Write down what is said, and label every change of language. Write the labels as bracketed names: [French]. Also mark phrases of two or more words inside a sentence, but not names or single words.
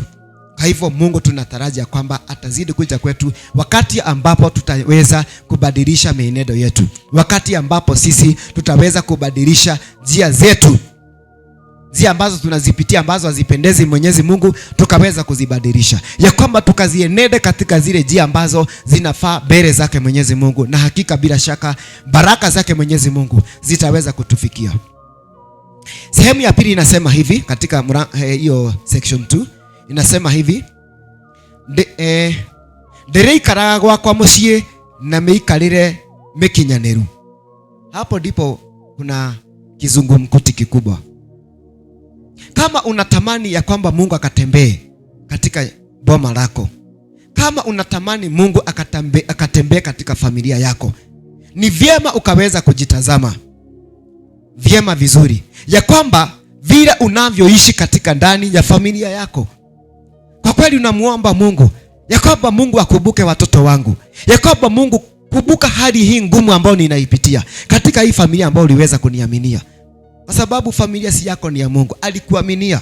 [Swahili] Kwa hivyo Mungu tunatarajia kwamba atazidi kuja kwetu wakati ambapo tutaweza kubadilisha mienendo yetu, wakati ambapo sisi tutaweza kubadilisha njia zetu njia ambazo tunazipitia ambazo hazipendezi Mwenyezi Mungu, tukaweza kuzibadilisha, ya kwamba tukazienende katika zile njia ambazo zinafaa mbele zake Mwenyezi Mungu, na hakika bila shaka baraka zake Mwenyezi Mungu zitaweza kutufikia. Sehemu ya pili inasema hivi katika hiyo section 2 inasema hivi, [Kikuyu] ndereikaraga gwakwa muciĩ na mĩikarĩre mĩkinyanĩru. [Swahili] Hapo ndipo kuna kizungumkuti kikubwa. Kama unatamani ya kwamba Mungu akatembee katika boma lako, kama unatamani Mungu akatembee katika familia yako, ni vyema ukaweza kujitazama vyema vizuri ya kwamba vile unavyoishi katika ndani ya familia yako, kwa kweli unamuomba Mungu ya kwamba Mungu akumbuke watoto wangu, ya kwamba Mungu kumbuka hali hii ngumu ambayo ninaipitia katika hii familia ambayo uliweza kuniaminia, kwa sababu familia si yako, ni ya Mungu, alikuaminia.